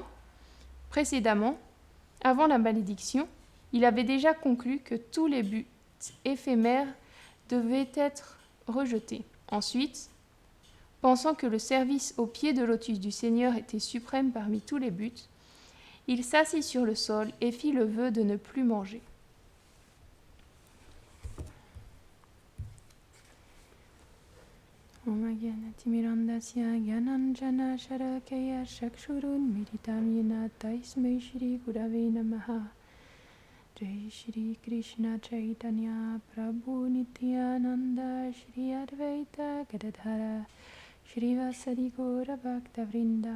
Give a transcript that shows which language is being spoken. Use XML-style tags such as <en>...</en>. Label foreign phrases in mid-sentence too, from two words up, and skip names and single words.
<fr>Précédemment, avant la malédiction, il avait déjà conclu que tous les buts éphémères devaient être rejetés. Ensuite, pensant que le service au pied de lotus du Seigneur était suprême parmi tous les buts, il s'assit sur le sol et fit le vœu de ne plus manger.</fr> <sa>ॐ अज्ञानतिमिरान्धस्य ज्ञानाञ्जन शलाकया चक्षुरुन् मीलितं येन तस्मै श्री गुरवे नमः. जय श्री कृष्ण चैतन्य प्रभु नित्यानन्द श्री अद्वैत गदाधर श्री वासादि गौर भक्त वृन्द.</sa>